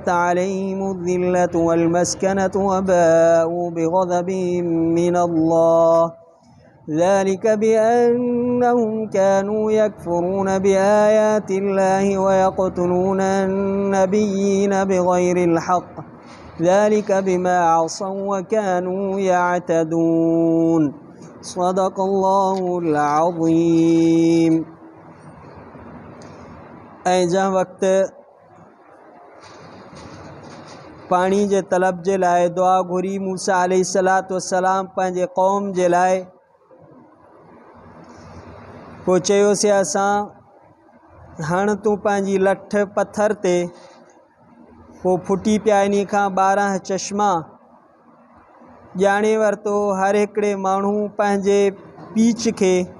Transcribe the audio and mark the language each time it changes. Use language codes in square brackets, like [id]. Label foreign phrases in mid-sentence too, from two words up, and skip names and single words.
[ar] عليهم الذلة والمسكنة وباءوا بغضب من الله ذلك بأنهم كانوا يكفرون بآيات الله ويقتلون النبيين بغير الحق ذلك بما عصوا وكانوا يعتدون صدق الله العظيم। [sd] ऐं जंहिं वक़्तु पाणी जे तलब जे लाइ दुआ घुरी मूसा [ar] عليه الصلاة والسلام [sd] पंहिंजे क़ौम जे लाइ पोइ चयोसीं असां हण तूं पंहिंजी लठ पथर ते पोइ फुटी पिया इन खां 12 चश्मा ॼाणे वरितो हर हिकिड़े माण्हू पंहिंजे पीच खे